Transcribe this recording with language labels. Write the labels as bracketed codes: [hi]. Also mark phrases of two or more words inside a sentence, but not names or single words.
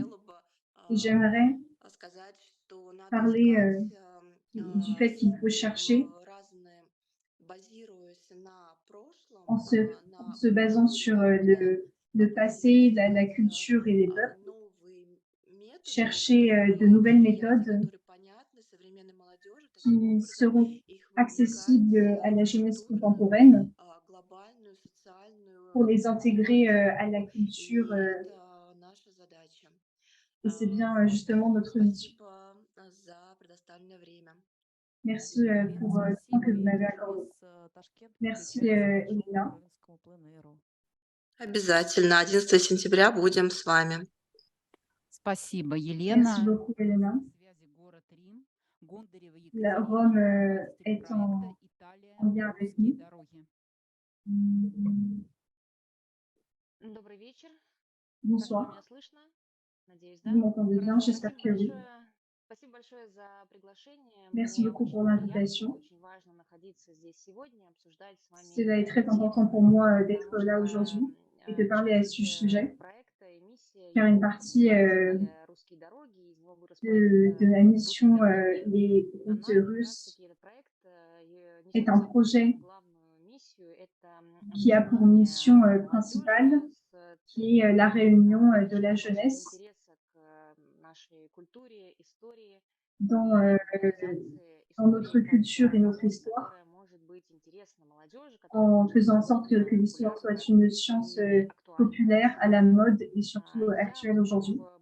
[fr] Et j'aimerais parler du fait qu'il faut chercher en se basant sur le passé, la culture et les peuples, chercher de nouvelles méthodes qui seront accessibles à la jeunesse contemporaine pour les intégrer à la culture. Et c'est bien justement notre mission. Merci pour le temps que vous m'avez accordé. Merci, Elena. [ru] Обязательно. 11 сентября будем с вами. Спасибо, [fr] Merci [ru] Елена. [fr] beaucoup, Elena. Rome est en lien avec nous. [ru] Добрый вечер. [fr] Bonsoir. [ru] Меня слышно? Надеюсь, да? [fr] Vous m'entendez bien? J'espère que oui. [ru] Спасибо большое за приглашение. [fr] Merci [ru] Мне [fr] beaucoup [ru] очень [fr] pour [ru] приятно, [fr] l'invitation. [ru] очень важно находиться здесь сегодня, обсуждать с [fr] Cela [ru] вами [fr] est très important pour moi d'être là aujourd'hui et de parler à ce sujet. faire une partie de ma mission Les routes russes est un projet qui a pour mission principale qui est la réunion de la jeunesse dans notre culture et notre histoire, en faisant en sorte que l'histoire soit une science populaire, à la mode et surtout actuelle aujourd'hui.